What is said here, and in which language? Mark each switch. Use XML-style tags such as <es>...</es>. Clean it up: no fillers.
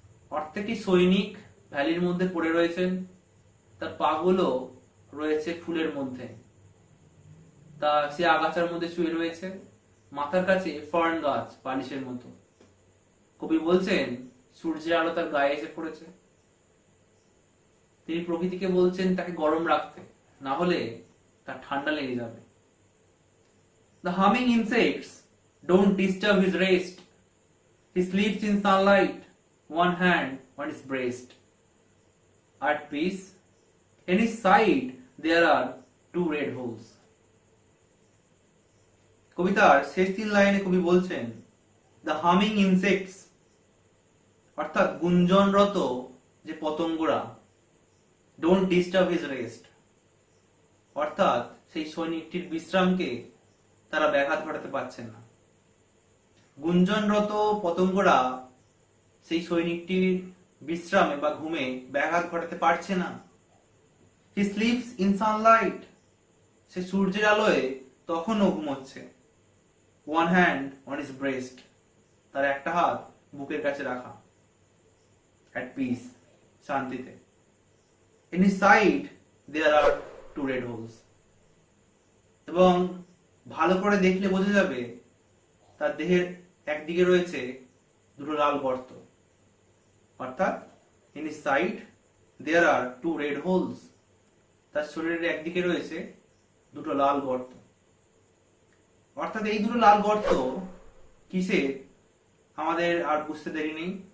<bn>প্রত্যেকটি সৈনিক ভ্যালির মধ্যে পড়ে রয়েছেন, তার পাগুলো রয়েছে ফুলের মধ্যে, তা সে আগাছার মধ্যে শুয়ে রয়েছে, মাথার কাছে ফার্ন গাছ বালিশের মতো। কবি বলছেন সূর্যের আলো তার গায়ে এসে পড়েছে, তিনি প্রকৃতিকে বলছেন তাকে গরম রাখতে, না হলে তার ঠান্ডা লেগে যাবে।</bn> <en>The humming insects don't disturb his rest. He sleeps in sunlight, one hand on his breast. At peace, in his side there are two red holes.</en> <bn>কবিতার শেষ 3 লাইনে কবি বলছেন</bn> <en>the humming insects</en> <bn>অর্থাৎ গুঞ্জনরত যে পতঙ্গরা,</bn> <en>don't disturb his rest</en> <bn>অর্থাৎ সেই সৈনিকটির বিশ্রামকে তারা ব্যাঘাত ঘটাতে পারছেন না। গুঞ্জনরত পতঙ্গরা সেই সৈনিকটির বিশ্রামে বা ঘুমে ব্যাঘাত ঘটাতে পারছে না।</bn> <en>He sleeps in sunlight,</en> <bn>সে সূর্যের আলোয় তখনও ঘুমোচ্ছে।</bn> <en>One hand on his breast,</en> <bn>তার একটা হাত বুকের কাছে রাখা।</bn> <en>At peace,</en> <bn>শান্তিতে।</bn> <en>In his side there are two red holes,</en> <bn>এবং ভালো করে দেখলে বোঝা যাবে তার দেহের একদিকে রয়েছে দুটো লাল গর্ত, অর্থাৎ</bn> <en>In his side there are two red holes.</en> <bn>তার শরীরের একদিকে রয়েছে দুটো লাল গর্ত। অর্থাৎ এই দুটো লাল গর্ত কিসের আমাদের আর বুঝতে দেরি নেই।</bn>